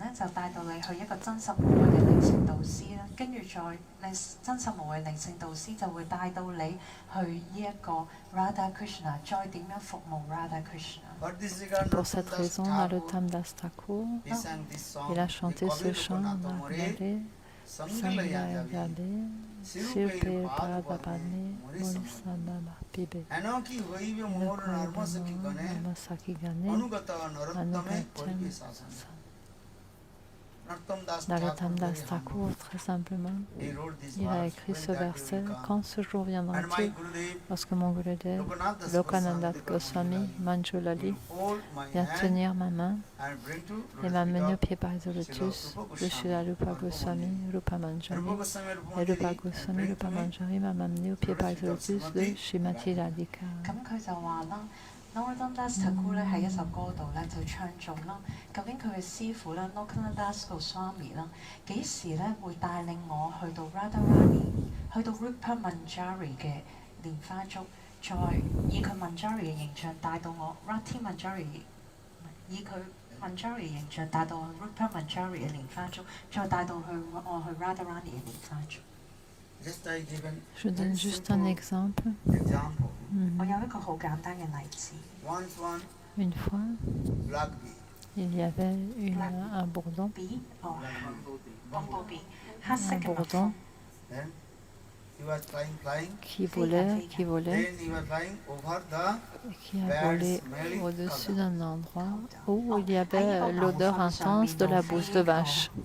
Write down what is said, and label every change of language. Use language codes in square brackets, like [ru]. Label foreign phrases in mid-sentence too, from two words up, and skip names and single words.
[fr] Pour cette raison, Narottam Das Thakur, il a chanté ce chant Nagale, Sangayagale, Sirpe Padapane, Molisababa Pibe, Namasaki Gane, Anugatyam. Narottam Das Thakur, très simplement, il a écrit ce verset: quand ce jour viendra-t-il, lorsque mon Gurudev, Lokananda Goswami Manjulali, vient tenir ma main et m'amener au pied par le lotus de Srila Rupa Goswami, Rupa Manjari, et Rupa Goswami, Rupa Manjari m'a amené au pied par le lotus de Srimati Radhika. [yue] ，Narottam Das Thakur 咧喺一首歌度咧就唱頌啦。究竟佢嘅師傅咧 Lokananda Das Goswami 啦，幾時咧會帶領我去到 Radharani， 去到 Rupa Manjari 嘅蓮花足，再以佢 Manjari 嘅形象帶到我 Rati Manjari， 以佢 Manjari 嘅形象帶到我 Rupa Manjari 嘅蓮花足，再帶到我去 Radharani 嘅蓮花足。 [fr] Je donne juste un exemple. Une fois, il y avait un bourdon, qui volait, qui a volé au-dessus d'un endroit où il y avait l'odeur intense de la bouse de vache.